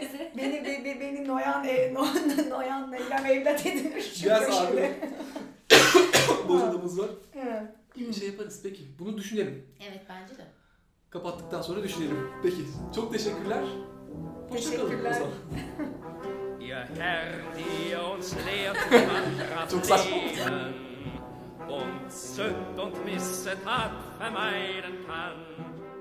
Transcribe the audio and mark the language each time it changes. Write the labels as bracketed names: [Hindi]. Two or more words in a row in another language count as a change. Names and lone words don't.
[Turkish] Beni noyan neylem evlat edinir şu Biraz köşede. Bozulduğumuz var. Evet. Bir şey yaparız peki. Bunu düşünelim. Evet bence de. Kapattıktan sonra düşünelim. Peki. Çok teşekkürler. Hoşça kalın o Teşekkürler. zaman. [German] Ihr Herr, die uns lehrt, man [Turkish] Çok saçma. [German] Leben und Sünd und Missetat vermeiden kann.